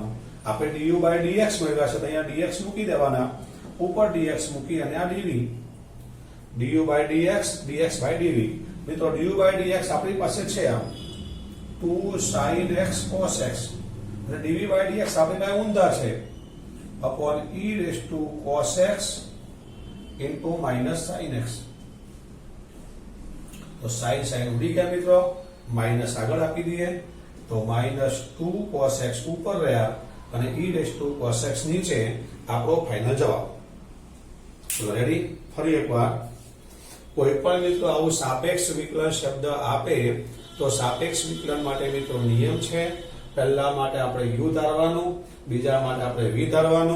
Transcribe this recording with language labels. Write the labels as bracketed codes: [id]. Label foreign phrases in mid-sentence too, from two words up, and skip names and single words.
[gu] આપણે [en] du by dx [gu] મેળવ્યા છે, તો અહીંયા dx મૂકી દેવાના, ઉપર dx મૂકી અને આ dv. [en] du by dx dx by dv. [gu] મિત્રો [en] du by dx [gu] આપણી પાસે છે આ 2 [en] sin x cos x, [gu] અને [en] dv by dx [gu] આપણી પાસે ઊંધા છે [en] upon e raised to cos x into minus sin x. [gu] તો sin ઉડી ગયા મિત્રો, માઇનસ આગળ આપી દઈએ તો -2 [en] cos x [gu] ઉપર રહ્યા, અને [en] e raised to cos x [gu] નીચે આપણો ફાઇનલ જવાબ. ચલો રેડી? ફરી એકવાર કોઈ પણ મિત્રો આવું સાપેક્ષ વિકલન શબ્દ આપે તો સાપેક્ષ વિકલન માટે મિત્રો નિયમ છે. પહેલા માટે આપણે u ધારવાનું, બીજા માટે આપણે v ધારવાનું.